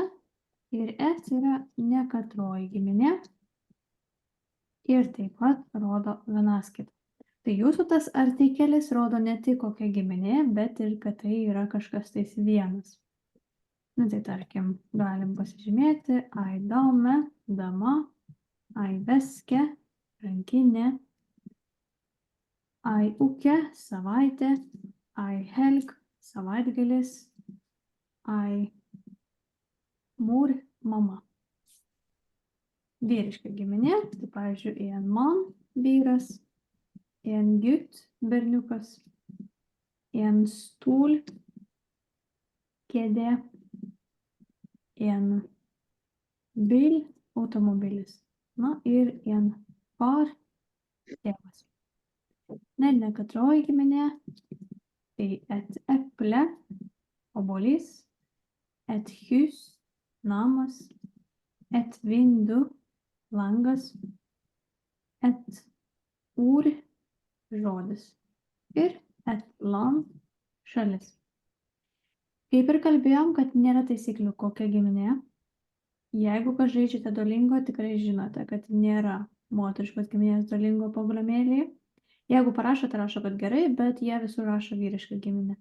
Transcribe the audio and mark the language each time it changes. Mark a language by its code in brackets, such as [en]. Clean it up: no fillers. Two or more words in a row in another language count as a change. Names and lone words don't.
[lt] Ir et yra nekatroji giminė. Ir taip pat rodo vienaskaitą. Tai jūsų tas artikelis rodo ne tik kokia giminė, bet ir kad tai yra kažkas tais vienas. Na tai tarkim, galim pasižymėti [no] ai dame, [lt] dama, [no] ai veske, [lt] rankinė, [no] ai uke, [lt] savaitė, [no] ai helg, [lt] savaitgalis, [no] ai mur, [lt] mama. Vyriška giminė, tai pavyzdžiui, [no] en man, [lt] vyras, [no] en gut, [lt] berniukas, [no] en stol, [lt] kėdė, [no] en bil, [lt] automobilis. Na ir [no] en far, [lt] tėvas. Na ir nekatroji giminė, tai [no] et eple, [lt] obuolys, [no] et hus, [lt] namas, [no] et vindu, [lt] langas, [no] et ur, [lt] žodis ir [no] et land, [lt] šalis. Kaip ir kalbėjom, kad nėra taisyklių kokia giminė. Jeigu kas žaidžiate Duolingo, tikrai žinote, kad nėra moteriškos giminės Duolingo programėlėje. Jeigu parašote, rašo, kad gerai, bet jie visur rašo vyrišką giminę.